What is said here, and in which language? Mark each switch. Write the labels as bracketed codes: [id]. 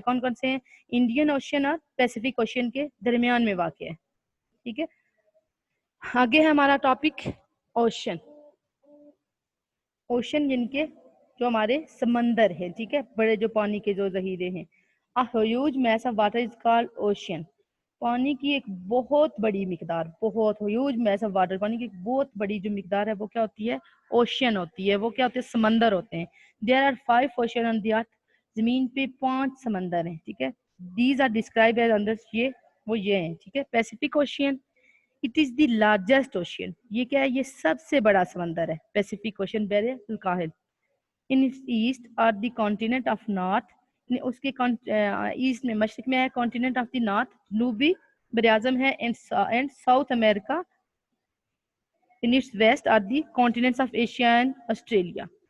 [ur] کون کون سے ہیں؟ انڈین اوشین اور پیسفک اوشین کے درمیان میں واقع ہے. ٹھیک ہے. آگے ہے ہمارا ٹاپک اوشین. اوشین یعنی کہ جو ہمارے سمندر ہیں. ٹھیک ہے. بڑے جو پانی کے جو ذخیرے ہیں. [en] A huge mass of water is called ocean. [ur] پانی کی ایک بہت بڑی مقدار, بہت [en] huge mass of water, [ur] پانی کی ایک بہت بڑی جو مقدار ہے وہ کیا ہوتی ہے اوشین ہوتی ہے. وہ کیا ہوتے ہیں سمندر ہوتے ہیں. [en] There are 5 ocean on the earth. [ur] زمین پہ 5 سمندر ہیں. ٹھیک ہے. [en] These are described as under, یہ ہیں. [ur] ٹھیک ہے. [en] Pacific ocean, it is the largest ocean. [ur] یہ کیا ہے یہ سب سے بڑا سمندر ہے. پیسفک اوشین بحر الکاہل. [en] In its east are the continent of north, [ur] اس کے ایسٹ میں مشرق میں ہے [en] continent of the north, [ur] جنوبی بر اعظم ہے. [en] And South America in its west are the continents of Asia and Australia.